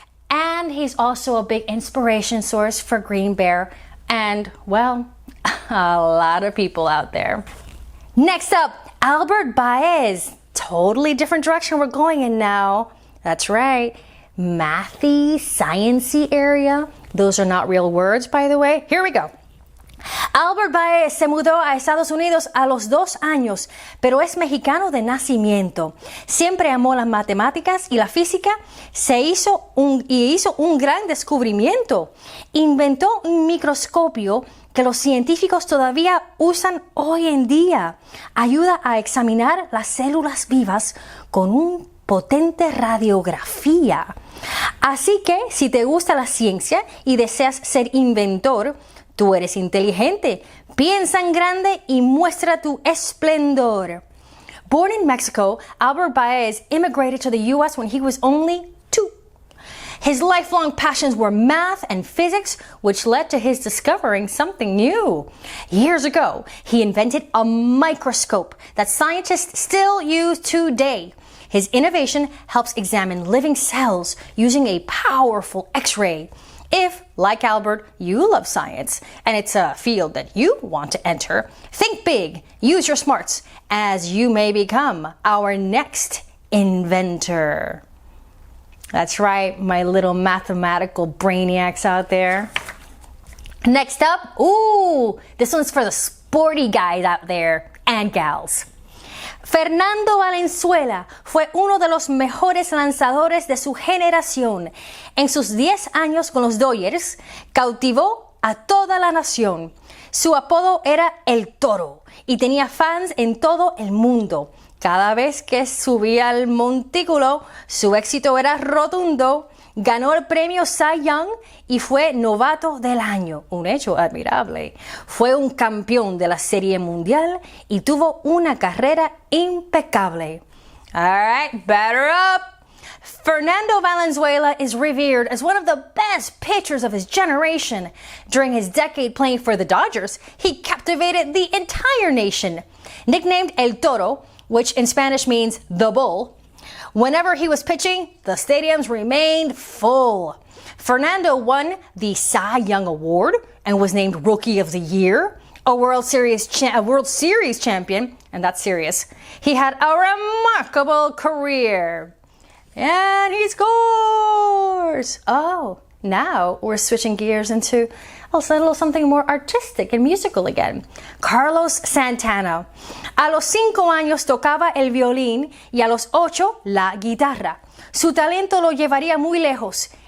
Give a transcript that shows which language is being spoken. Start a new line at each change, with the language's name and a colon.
English: And he's also a big inspiration source for Green Bear and, well, a lot of people out there. Next up, Albert Baez. Totally different direction we're going in now. That's right. Mathy, sciencey area. Those are not real words, by the way. Here we go.
Spanish: Albert Baez se mudó a Estados Unidos a los 2 años, pero es mexicano de nacimiento. Siempre amó las matemáticas y la física. Hizo un gran descubrimiento. Inventó un microscopio que los científicos todavía usan hoy en día. Ayuda a examinar las células vivas con un potente radiografía. Así que si te gusta la ciencia y deseas ser inventor, tú eres inteligente. Piensa en grande y muestra tu esplendor.
English: Born in Mexico, Albert Baez immigrated to the U.S. when he was only 2. His lifelong passions were math and physics, which led to his discovering something new. Years ago, he invented a microscope that scientists still use today. His innovation helps examine living cells using a powerful X-ray. If, like Albert, you love science and it's a field that you want to enter, think big, use your smarts, as you may become our next inventor. That's right, my little mathematical brainiacs out there. Next up, this one's for the sporty guys out there and gals.
Spanish: Fernando Valenzuela fue uno de los mejores lanzadores de su generación. En sus 10 años con los Dodgers, cautivó a toda la nación. Su apodo era El Toro y tenía fans en todo el mundo. Cada vez que subía al montículo, su éxito era rotundo. Ganó el premio Cy Young y fue novato del año, un hecho admirable. Fue un campeón de la Serie Mundial y tuvo una carrera impecable.
English: All right, batter up. Fernando Valenzuela is revered as one of the best pitchers of his generation. During his decade playing for the Dodgers, he captivated the entire nation. Nicknamed El Toro, which in Spanish means the bull, whenever he was pitching, the stadiums remained full. Fernando won the Cy Young Award and was named Rookie of the Year, a World Series champion, and that's serious. He had a remarkable career. And he scores! Oh, now we're switching gears into a little something more artistic and musical again. Carlos Santana.
Spanish: A los 5 años tocaba el violín y a los 8 la guitarra. Su talento lo llevaría muy lejos.